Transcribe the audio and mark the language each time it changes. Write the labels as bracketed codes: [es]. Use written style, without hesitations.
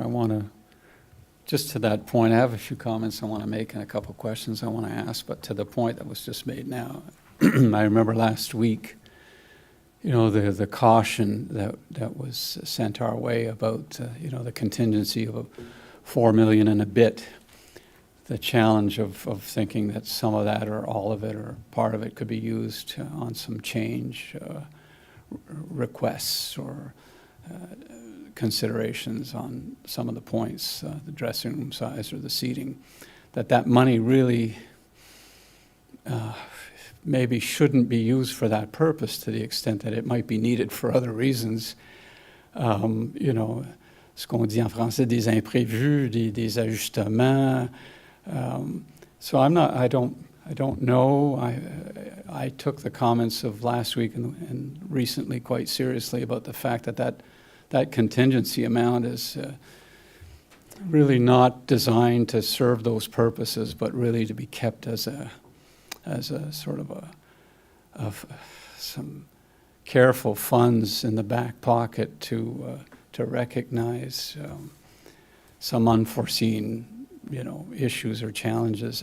[en] I want to, just to that point, I have a few comments I want to make and a couple questions I want to ask, but to the point that was just made now, I remember last week, you know, the caution that was sent our way about, you know, the contingency of $4 million and a bit, the challenge of thinking that some of that or all of it or part of it could be used on some change requests or considerations on some of the points, the dressing room size or the seating, that money really maybe shouldn't be used for that purpose to the extent that it might be needed for other reasons. You know, [fr] ce qu'on dit en français, des imprévus, des ajustements. [en] So I don't know. I took the comments of last week and recently quite seriously about the fact that contingency amount is really not designed to serve those purposes, but really to be kept as a sort of some careful funds in the back pocket to recognize some unforeseen, you know, issues or challenges.